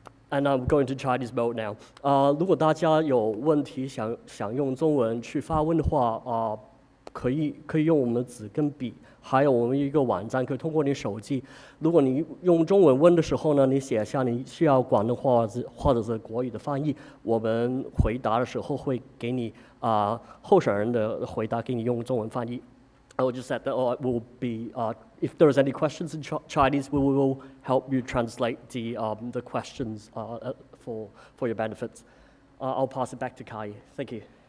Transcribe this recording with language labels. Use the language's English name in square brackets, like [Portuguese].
[English] And I'm going to Chinese mode now. [Chinese] 如果大家有问题想用中文去发问的话，可以用我们的纸跟笔，还有我们一个网站，可以通过你手机。如果你用中文问的时候呢，你写下你需要广东话或者是国语的翻译，我们回答的时候会给你候选人的回答给你用中文翻译。 [English] I will just say that it will be, if there is any questions in Chinese, we will help you translate the questions for your benefits. I'll pass it back to Kai. Thank you.